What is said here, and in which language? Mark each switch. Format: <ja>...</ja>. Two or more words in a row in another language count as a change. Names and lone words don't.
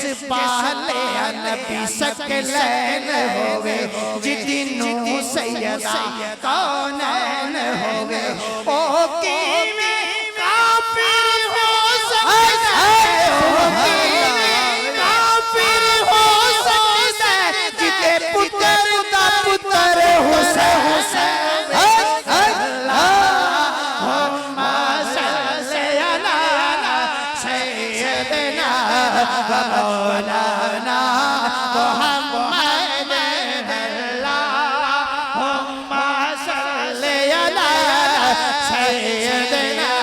<pa>پالے نبی ثقلین ہووے، جدینوں سیدہ کونین ہووے، او کیویں کافر ہو سکتا ہے، او کیویں کافر ہو سکتا ہے، جتھے پتر دا پتر حسین.</pa> <ar>اللهم صل على سيدنا ومولانا محمد. اللهم صل على سيدنا</ar>